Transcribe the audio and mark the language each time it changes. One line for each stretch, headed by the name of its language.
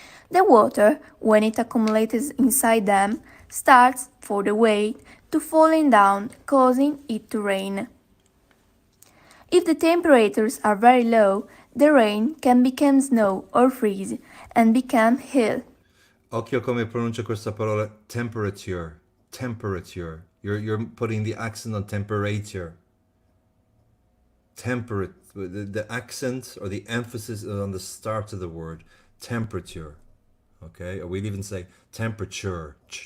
English: The water, when it accumulates inside them, starts, for the weight, to falling down, causing it to rain. If the temperatures are very low, the rain can become snow or freeze and become hail.
Italian: Occhio come pronuncia questa parola temperature.
English: Temperature. You're putting the accent on temperature. Temperate. The accent or the emphasis is on the start of the word. Temperature. Okay? Or we'd even say temperature.